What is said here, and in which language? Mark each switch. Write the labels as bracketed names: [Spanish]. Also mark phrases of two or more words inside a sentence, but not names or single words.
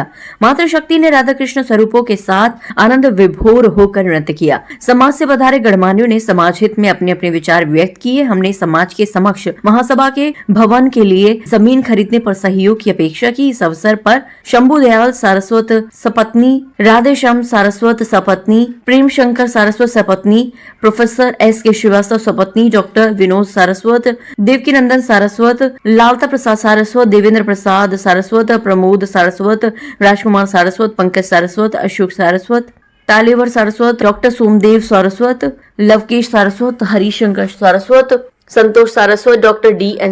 [Hindi] मातृशक्ति ने राधा कृष्ण स्वरूपों के साथ आनंद विभोर होकर नृत्य किया। समाज से पधारे गणमान्यों ने समाज हित में अपने अपने विचार व्यक्त किए। हमने समाज के समक्ष महासभा के भवन के लिए जमीन खरीदने पर सहयोग की अपेक्षा की। इस अवसर पर शंभु दयाल सारस्वत सपत्नी, राधेश्याम सारस्वत सपत्नी, प्रेम शंकर सारस्वत सपत्नी, प्रोफेसर S.K. श्रीवास्तव सपत्नी, डॉक्टर विनोद सारस्वत, देवकीनंदन सारस्वत, लालता प्रसाद सारस्वत, देवेंद्र प्रसाद सारस्वत, प्रमोद सारस्वत, राजकुमार सारस्वत, पंकज सारस्वत, अशोक सारस्वत, तालेवर सारस्वत, डॉक्टर सोमदेव सारस्वत, लवकेश सारस्वत, हरिशंकर सारस्वत, संतोष सारस्वत, डॉक्टर D.N.